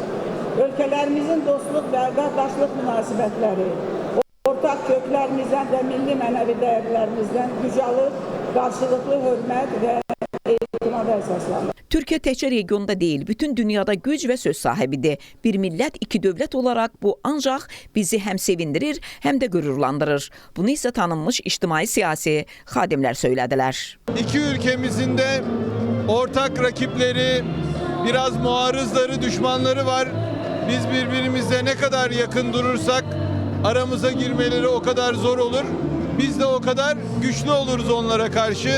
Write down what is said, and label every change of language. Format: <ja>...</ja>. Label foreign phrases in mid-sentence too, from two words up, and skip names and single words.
<az>Ölkələrimizin dostluq və qardaşlıq münasibətləri, ortaq köklərimizdən və milli mənəvi dəyərlərimizdən güc alır, qarşılıqlı hörmət və etimada əsaslanır. Türkiyə təkcə regionda deyil, bütün dünyada güc və söz sahibidir. Bir millət, iki dövlət olaraq bu ancaq bizi həm sevindirir, həm də qürurlandırır. Bunu isə tanınmış ictimai-siyasi xadimlər söylədilər.</az> <tr>İki ülkemizin de ortak rakipleri, biraz muarızları, düşmanları var. Biz birbirimizle ne kadar yakın durursak aramıza girmeleri o kadar zor olur. Biz de o kadar güçlü oluruz onlara karşı.</tr>